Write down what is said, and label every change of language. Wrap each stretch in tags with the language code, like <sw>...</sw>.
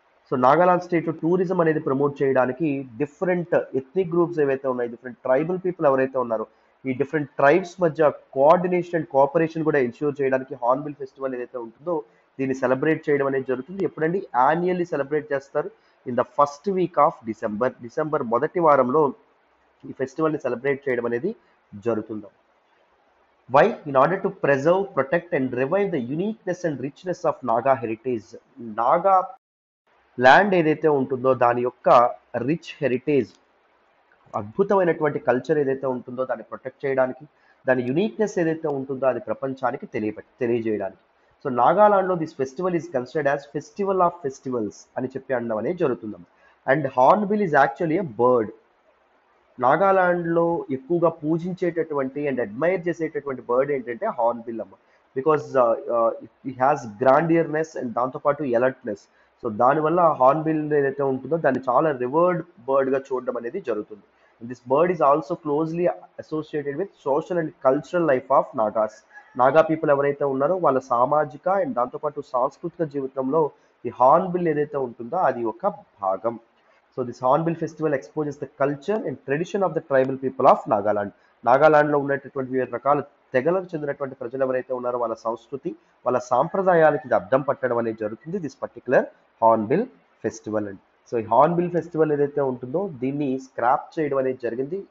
<te>So Nagaland state tourism అనేది promote చేయడానికి different ethnic groups ఏవైతే ఉన్నాయి, డిఫరెంట్ ట్రైబల్ పీపుల్ ఎవరైతే ఉన్నారో ఈ డిఫరెంట్ ట్రైబ్స్ మధ్య కోఆర్డినేషన్ అండ్ కోఆపరేషన్ కూడా ఎన్ష్యూర్ చేయడానికి హార్న్బిల్ ఫెస్టివల్ ఏదైతే ఉంటుందో దీన్ని సెలబ్రేట్ చేయడం అనేది జరుగుతుంది. ఎప్పుడండి?</te> <en>annually celebrate</en> <te>చేస్తారు</te> <en>In the first week of December.</en> <te>December మొదటి వారంలో ఈ ఫెస్టివల్ని సెలబ్రేట్ చేయడం అనేది జరుగుతుంది.</te> <en>Why? In order to preserve, protect and revive the uniqueness and richness of Naga heritage.</en> <te>Naga land ఏదైతే ఉంటుందో దాని యొక్క రిచ్ హెరిటేజ్, అద్భుతమైనటువంటి కల్చర్ ఏదైతే ఉంటుందో దాన్ని ప్రొటెక్ట్ చేయడానికి, దాని యునిక్నెస్ ఏదైతే ఉంటుందో అది ప్రపంచానికి తెలియజేయడానికి.</te> <en>so నాగాలాండ్లో this festival is considered as festival of festivals</en> <te>అని చెప్పి అనడం అనేది జరుగుతుంది.</te> <en>And hornbill is actually a bird.</en> <te>నాగాలాండ్లో ఎక్కువగా పూజించేటటువంటి అండ్ అడ్మైర్ చేసేటటువంటి బర్డ్ ఏంటంటే హార్న్బిల్ అమ్మ.</te> <en>Because it has grandeurness and దాంతోపాటు alertness.</en> <te>సో దానివల్ల హార్న్బిల్ ఏదైతే ఉంటుందో దాన్ని చాలా రివర్డ్ బర్డ్గా చూడడం అనేది జరుగుతుంది.</te> <en>This bird is also closely associated with social and cultural life of Nagas.</en> <te>Naga people ఎవరైతే ఉన్నారో వాళ్ళ సామాజిక అండ్ దాంతోపాటు సాంస్కృతిక జీవితంలో ఈ హార్న్బిల్ ఏదైతే ఉంటుందో అది ఒక భాగం.</te> <en>So this Hornbill festival exposes the culture and tradition of the tribal people of Nagaland.</en> <te>నాగాలాండ్లో ఉన్నటువంటి వివిధ రకాల తెగలకు చెందినటువంటి ప్రజలు ఎవరైతే ఉన్నారో వాళ్ళ సంస్కృతి, వాళ్ళ సాంప్రదాయాలకి ఇది అద్దం పట్టడం అనేది జరుగుతుంది</te> <en>this particular hornbill festival</en> <te>అండి. సో ఈ హార్న్బిల్ ఫెస్టివల్ ఏదైతే ఉంటుందో దీన్ని స్క్రాప్ చేయడం అనేది జరిగింది.</te>